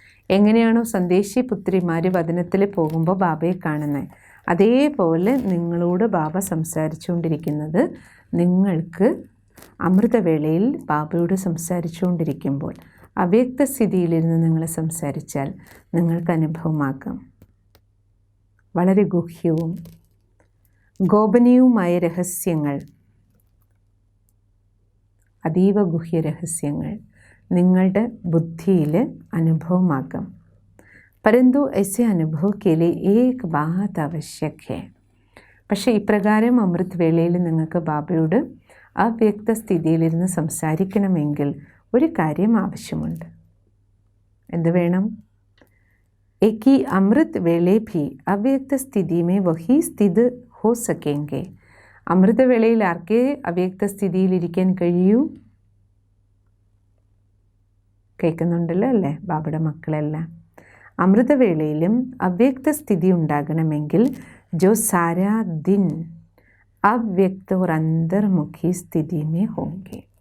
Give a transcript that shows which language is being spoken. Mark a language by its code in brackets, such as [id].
[ml] എങ്ങനെയാണോ സന്ദേശി പുത്രിമാർ വദനത്തിൽ പോകുമ്പോൾ ബാബയെ കാണുന്നത്, അതേപോലെ നിങ്ങളോട് ബാബ സംസാരിച്ചുകൊണ്ടിരിക്കുന്നത് നിങ്ങൾക്ക് അമൃതവേളയിൽ ബാബയോട് സംസാരിച്ചുകൊണ്ടിരിക്കുമ്പോൾ അവ്യക്ത സ്ഥിതിയിലിരുന്ന് നിങ്ങൾ സംസാരിച്ചാൽ നിങ്ങൾക്ക് അനുഭവമാക്കാം. വളരെ ഗുഹ്യവും ഗോപനീയവുമായ രഹസ്യങ്ങൾ, അതീവ ഗുഹ്യ രഹസ്യങ്ങൾ നിങ്ങളുടെ ബുദ്ധിയിൽ അനുഭവമാക്കാം. [hi] परंतु ऐसे अनुभव के लिए एक बात आवश्यक है. [ml] പക്ഷേ ഇപ്രകാരം അമൃത് വേളയിൽ നിങ്ങൾക്ക് ബാബയോട് അവ്യക്ത സ്ഥിതിയിലിരുന്ന് സംസാരിക്കണമെങ്കിൽ ഒരു കാര്യം ആവശ്യമുണ്ട്. എന്ത് വേണം? [hi] ഏകി അമൃത് വേളെ ഭി അവ്യക്ത സ്ഥിതിമേ വഹി സ്ഥിത് ഹോ സക്കേങ്കെ. [ml] അമൃതവേളയിൽ ആർക്കേ അവ്യക്ത സ്ഥിതിയിലിരിക്കാൻ കഴിയൂ? കേൾക്കുന്നുണ്ടല്ലോ അല്ലേ ബാബയുടെ മക്കളെല്ലാം? അമൃതവേളയിലും അവ്യക്ത സ്ഥിതി ഉണ്ടാകണമെങ്കിൽ [hi] जो सारा दिन അവ്യക്ത और अंतर्मुखी സ്ഥിതി में होंगे.